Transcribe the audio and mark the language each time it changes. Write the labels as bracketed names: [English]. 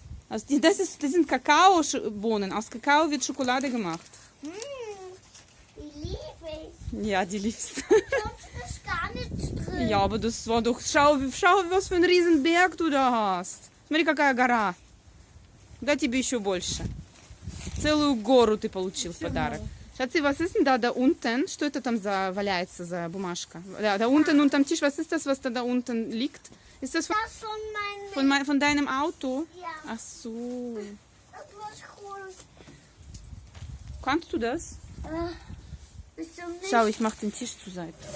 [German] Das sind Kakaobohnen, aus Kakao wird Schokolade gemacht. Die liebe ich. Ja, die liebst du. Sonst ist gar nichts drin. Ja, aber das war doch... Schau, was für ein Riesenberg du da hast. [Russian] Смотри, какая гора. Да тебе еще больше. Целую гору ты получил в подарок. [German] Schatzi, was ist denn da unten? [Russian] Что это там за валяется за бумажка? [German] Da unten unterm Tisch, was ist das, was da unten liegt? Ist das Das von meinem von deinem Auto? Ja, Ach so. das was cool. Kannst du das? Bist du nicht Schau, ich mach den Tisch zur Seite.